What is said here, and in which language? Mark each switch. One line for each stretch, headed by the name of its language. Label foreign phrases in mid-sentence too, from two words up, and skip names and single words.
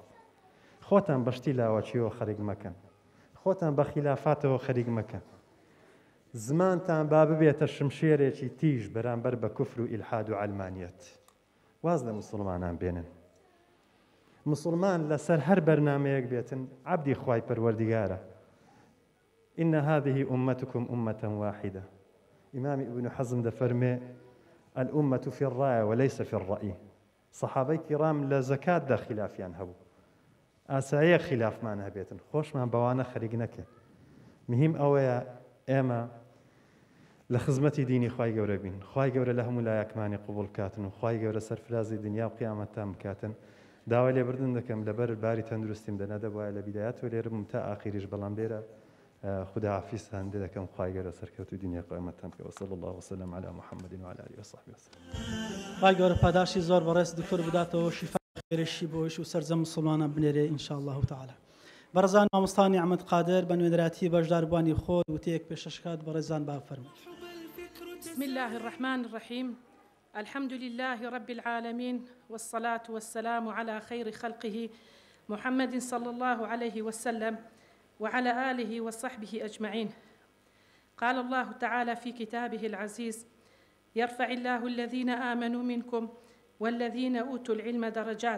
Central Kurdish: خۆتان بەشتی لاوەچیەوە خەریک مەکەن، خۆتان بە خلافاتەوە خەریک مەکەن. زمانتان با ببێتە شمشێرێکی تیژ بەرامبەر بە کوفر و ئیلحاد و عەلمانیەت. واز لە مسلمانان بێنن. مسلمان لەسەر هەر بەرنامەیەک بێتن عەبدی خوای پەروەردیگارە.
Arabic: إن هذه أمتكم أمة واحدة. إمام ابن حزم دفرمي الأمة في الراية وليس في الرأي. صحابي كرام
Central Kurdish: لزكاة دا خلافيان هبو، ئاساییە خلافمان هەبێتن، خۆشمان بەوانە خەریک نەکەن. مهم ئەوەیە ئێمە لە خزمەتی دینی خوای گەورە بین، خوای گەورە لە هەموو لایەکمانی قبوڵ بکاتن و خوای گەورە سەرفرازی دنیا و قیامەتتان بکاتن. داوای لێبردن دەکەم لەبەر باری تەندروستیم دەنەدە وایە لە بیدایەتەوە لێرم تا ئاخریش، بەڵام لێرە خدا حافظتان دەکەم، خوای گەورە سەرکەوتوی دنیا قیامەتتان بکە.
Arabic: وصلی الله وسلم على محمد وعلى آله وصحبه وسلم.
Central Kurdish: خوای گەورە پاداشی زۆر بەڕێز دکتۆر بداتەوە، شیفا خێرشی بۆش و سەرجەم مسلمانان بنێرێ
Arabic: ئینشاء الله تعالی.
Central Kurdish: بەڕێزان مامۆستا نیعمەت قادر بە نوێنەراتی بەشداربوانی خۆت وتەیەک پێشەشکات بەڕێزان بافەرمووی.
Arabic: بسم الله الرحمن الرحيم. الحمد لله رب العالمين والصلاة والسلام على خير خلقه محمد صلى الله عليه وسلم وعلى آله وصحبه أجمعين. قال الله تعالى في كتابه العزيز: يرفع الله الذين آمنوا منكم والذين أوتوا العلم درجات.